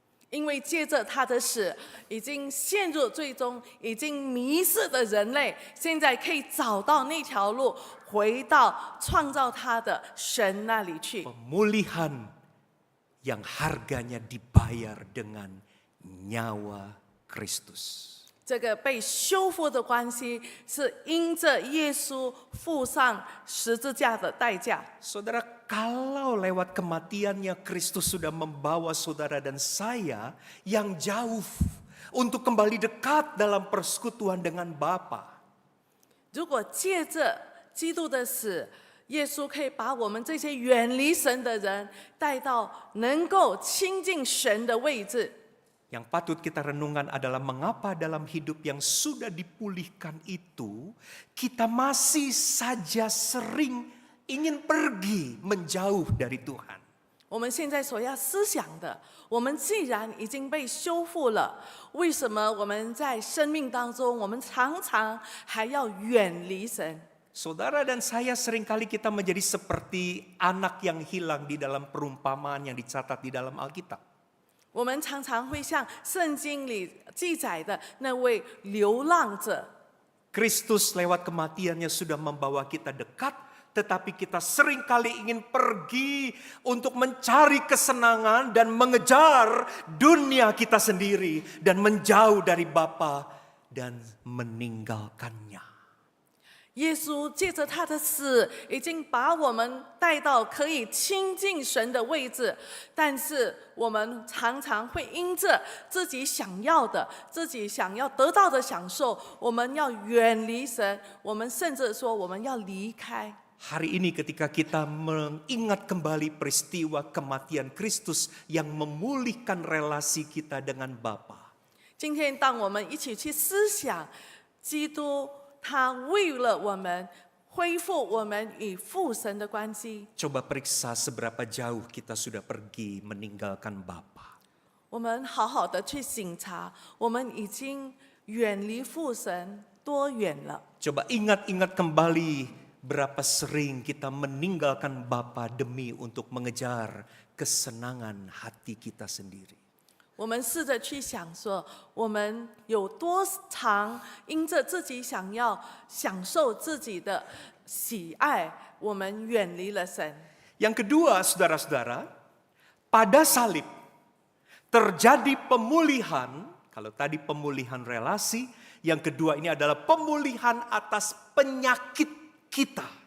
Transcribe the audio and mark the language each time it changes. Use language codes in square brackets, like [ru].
[zh] 因为借着他的死，已经陷入最终、已经迷失的人类，现在可以找到那条路，回到创造他的神那里去。 [id] Pemulihan yang harganya dibayar dengan nyawa Kristus. [zh] 这个被修复的关系，是因着耶稣付上十字架的代价。 [id] Saudara, kalau lewat kematiannya Kristus sudah membawa saudara dan saya yang jauh untuk kembali dekat dalam persekutuan dengan Bapa. [zh] 如果借着基督的死，耶稣可以把我们这些远离神的人带到能够亲近神的位置。 [id] Yang patut kita renungkan adalah mengapa dalam hidup yang sudah dipulihkan itu, kita masih saja sering ingin pergi menjauh dari Tuhan. [zh] 我们现在所要思想的，我们既然已经被修复了，为什么我们在生命当中，我们常常还要远离神？ [id] Saudara dan saya seringkali kita menjadi seperti anak yang hilang di dalam perumpamaan yang dicatat di dalam Alkitab. [zh] 我们常常会像圣经里记载的那位流浪者， [id] Kristus lewat kematiannya sudah membawa kita dekat, tetapi kita seringkali ingin pergi untuk mencari kesenangan dan mengejar dunia kita sendiri dan menjauh dari Bapa dan meninggalkannya. [zh] 耶稣借着他的死，已经把我们带到可以亲近神的位置，但是我们常常会因着自己想要的、自己想要得到的享受，我们要远离神，我们甚至说我们要离开。 [id] Hari ini ketika kita mengingat kembali peristiwa kematian Kristus yang memulihkan relasi kita dengan Bapa. [zh] 今天，当我们一起去思想基督。他为了我们恢复我们与父神的关系。 [id] Coba periksa seberapa jauh kita sudah pergi meninggalkan Bapa. [zh] 我们好好的去省察，我们已经远离父神多远了？ [id] Coba ingat-ingat kembali berapa sering kita meninggalkan Bapa demi untuk mengejar kesenangan hati kita sendiri. [zh] 我们试着去想说，我们有多长因着自己想要享受自己的喜爱，我们远离了神。 [id] Yang kedua, saudara-saudara, pada salib terjadi pemulihan. Kalau tadi pemulihan relasi, yang kedua ini adalah pemulihan atas penyakit kita.